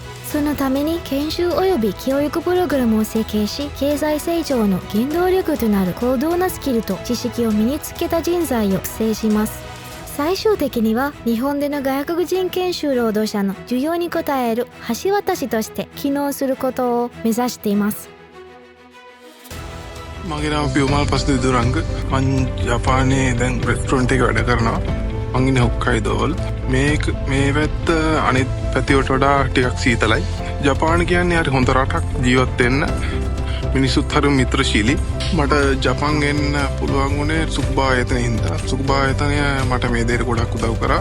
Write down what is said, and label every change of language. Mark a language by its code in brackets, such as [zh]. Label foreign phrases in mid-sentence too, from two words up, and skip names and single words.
[ja] そのために研修及び教育プログラムを設計し、経済成長の原動力となる高度なスキルと知識を身につけた人材を育成します。最終的には日本での外国人研修労働者の需要に応える橋渡しとして機能することを目指しています。 [si] මගේ නම පියුමල් පස්ද විදුරංග මං ජපානයේ දැන් රෙස්ටරන්ට් එක වැඩ කරනවා මං ඉන්නේ හොක්කයිදෝවල මේ පැත්ත අනිත් පැතිවලට වඩා ටිකක් සීතලයි ජපාන කියන්නේ හරි හොඳ රටක් ජීවත් වෙන්න මිනිස්සුත් හරි මිත්‍රශීලී මට ජපාන් ගෙන්න පුළුවන් වුණේ සුකුබා ආයතනයේ හින්දා සුකුබා ආයතනය මට මේ දේට ගොඩක් උදව් කරා